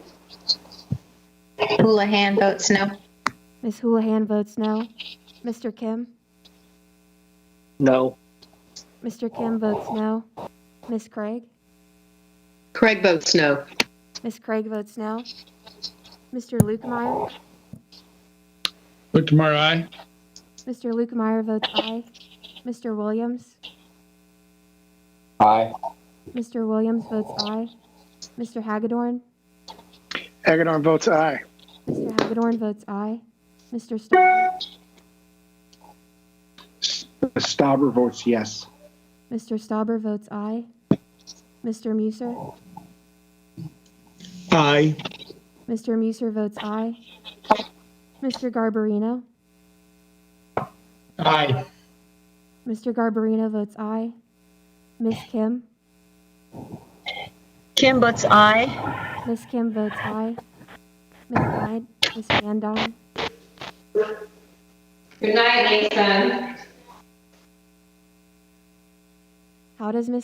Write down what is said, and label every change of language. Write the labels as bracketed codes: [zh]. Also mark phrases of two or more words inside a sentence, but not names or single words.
[en] Houlihan votes no. Ms. Houlihan votes no. Mr. Kim? No. Mr. Kim votes no. Ms. Craig? Craig votes no. Ms. Craig votes no. Mr. Lukemeyer? Lukemeyer, aye. Mr. Lukemeyer votes aye. Mr. Williams? Aye. Mr. Williams votes aye. Mr. Hagedorn? Hagedorn votes aye. Mr. Hagedorn votes aye. Mr. Stauber? Stauber votes yes. Mr. Stauber votes aye. Mr. Muser? Aye. Mr. Muser votes aye. Mr. Garbarino? Aye. Mr. Garbarino votes aye. Ms. Kim? Kim votes aye. Ms. Kim votes aye. Ms. Van Dyne? Good night, Nathan. How does Ms.